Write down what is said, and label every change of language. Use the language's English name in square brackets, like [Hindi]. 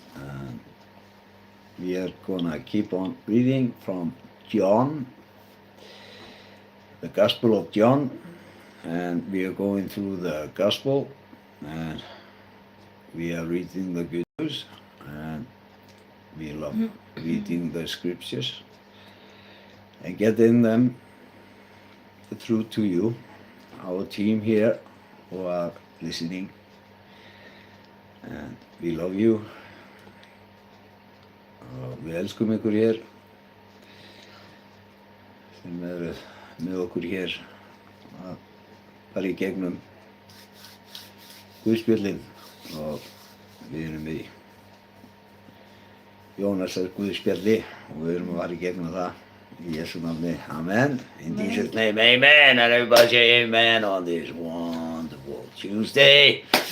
[English] And we are gonna keep on reading from John, the Gospel of John, and we are going through the Gospel, and we are reading the good news, and we love reading the scriptures and getting them through to you, our team here who are listening, and we love you. [Icelandic] Við elskum ykkur hér sem eru með okkur hér að fara í gegnum Guðspjöllin og við erum í Jónasar Guðspjalli og við erum að fara í gegnum það í Jesú nafni. [English] Amen. In Jesus' name, amen. And everybody say amen on this wonderful Tuesday.